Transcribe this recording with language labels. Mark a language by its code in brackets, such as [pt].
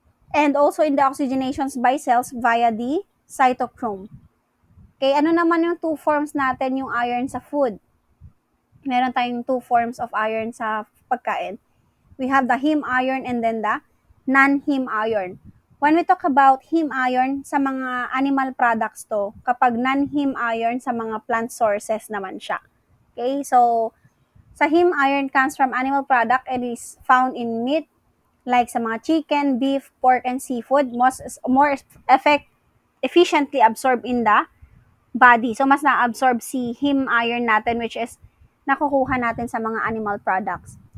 [en] And also in the oxygenations by cells via the cytochrome. [tl] Okay, ano naman yung [en] two forms [tl] natin yung iron sa food? Meron tayong [en] two forms of iron [tl] sa pagkain. [en] We have the heme iron and then the non-heme iron. When we talk about heme iron [tl] sa mga [en] animal products [tl] to, kapag [en] non-heme iron [tl] sa mga [en] plant sources [tl] naman siya. [en] Okay, so sa heme iron comes from animal product and is found in meat, like [tl] sa mga [en] chicken, beef, pork, and seafood, more efficiently absorbed in the body. [tl] So, mas na-absorb si heme iron natin, [en] which is [tl] nakukuha natin sa mga animal products.